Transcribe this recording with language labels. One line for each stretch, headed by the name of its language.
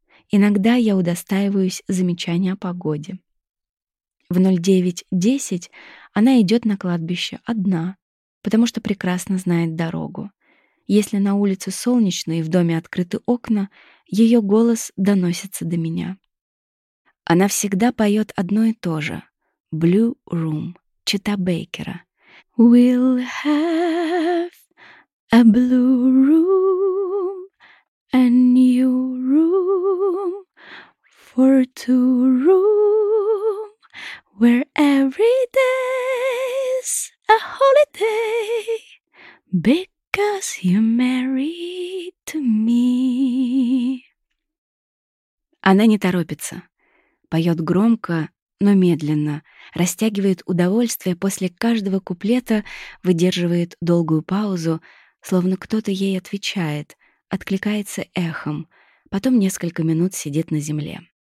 Russian: Иногда я удостаиваюсь замечания о погоде. В 09:10 она идет на кладбище одна, потому что прекрасно знает дорогу. Если на улице солнечно и в доме открыты окна, ее голос доносится до меня. Она всегда поет одно и то же. «Blue Room» Чета Бейкера.
English: «We'll have a blue room, a new room for two room, where every day's a holiday, because you're married to me».
Russian: Она не торопится, поет громко, но медленно, растягивает удовольствие после каждого куплета, выдерживает долгую паузу, словно кто-то ей отвечает, откликается эхом, потом несколько минут сидит на земле.